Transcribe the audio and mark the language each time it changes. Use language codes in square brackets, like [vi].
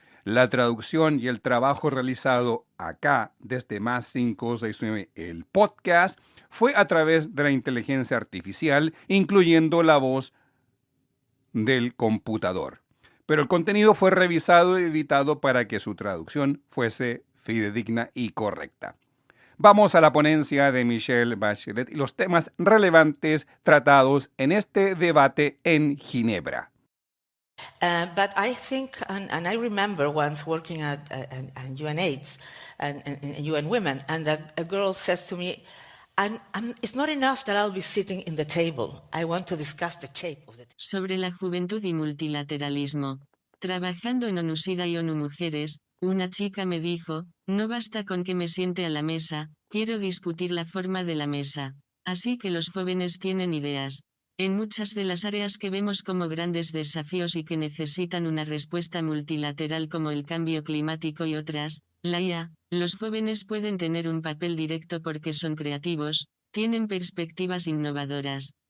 [es] La traducción y el trabajo realizado acá desde Más 569, el podcast, fue a través de la inteligencia artificial, incluyendo la voz del computador. Pero el contenido fue revisado y editado para que su traducción fuese fidedigna y correcta. Vamos a la ponencia de Michelle Bachelet y los temas relevantes tratados en este debate en Ginebra. [en] But I think, and I remember once working at UNAIDS and UN Women, and a girl says to me, it's not enough that I'll be sitting in the table. I want to discuss the shape of the table. [es] Sobre la juventud y multilateralismo. Trabajando en ONU-SIDA y ONU Mujeres, una chica me dijo, no basta con que me siente a la mesa, quiero discutir la forma de la mesa. Así que los jóvenes tienen ideas. En muchas de las áreas que vemos como grandes desafíos y que necesitan una respuesta multilateral como el cambio climático y otras, la IA, los jóvenes pueden tener un papel directo porque son creativos, tienen perspectivas innovadoras.